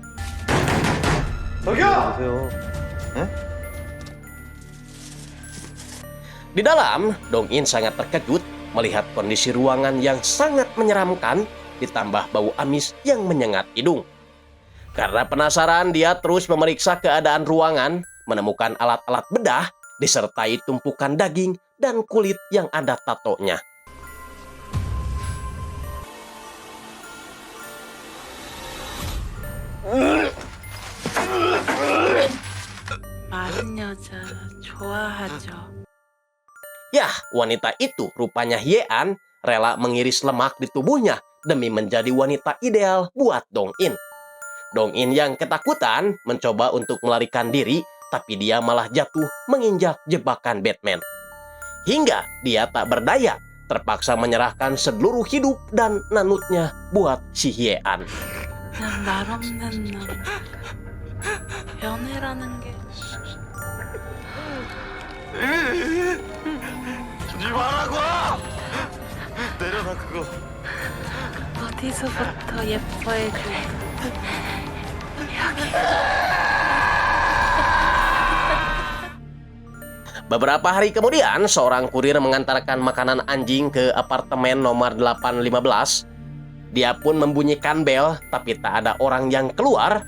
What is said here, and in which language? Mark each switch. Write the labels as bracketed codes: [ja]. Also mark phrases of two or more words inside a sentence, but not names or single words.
[id] Di dalam, Dong-in sangat terkejut melihat kondisi ruangan yang sangat menyeramkan, ditambah bau amis yang menyengat hidung. Karena penasaran, dia terus memeriksa keadaan ruangan, menemukan alat-alat bedah, disertai tumpukan daging dan kulit yang ada tatonya. [ko] 마른 여자 좋아하죠. [id] Yah, wanita itu rupanya Hye-an rela mengiris lemak di tubuhnya demi menjadi wanita ideal buat Dong-in. Dong-in yang ketakutan mencoba untuk melarikan diri, tapi dia malah jatuh menginjak jebakan Batman. Hingga dia tak berdaya, terpaksa menyerahkan seluruh hidup dan nanutnya buat si Hye-an. [ko] 그냥 말 없는 놈. 연애라는 게 울지 말라고! 내려놔 그거. 어디서부터 예뻐해줘. [id] Beberapa hari kemudian, seorang kurir mengantarkan makanan anjing ke apartemen nomor 815. Dia pun membunyikan bel, tapi tak ada orang yang keluar.